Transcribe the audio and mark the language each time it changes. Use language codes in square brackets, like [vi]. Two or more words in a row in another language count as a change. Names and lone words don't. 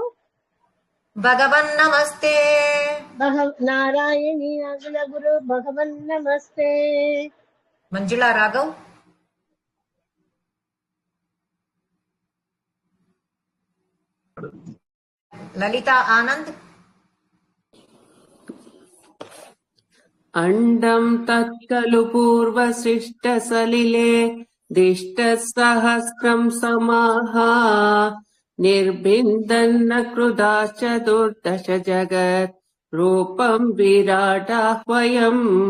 [sa] भगवन् नमस्ते. नारायणि अखिल गुरु भगवन् नमस्ते. மஞ்சுளா ராகவ். லலிதா ஆனந்த். अण्डं तत्खलु पूर्वसृष्टसलिले दिष्टसहस्रं समाः निर्बिन्दन्न कृदा चतुर्दश जगत् रूपं विराटाह्वयम्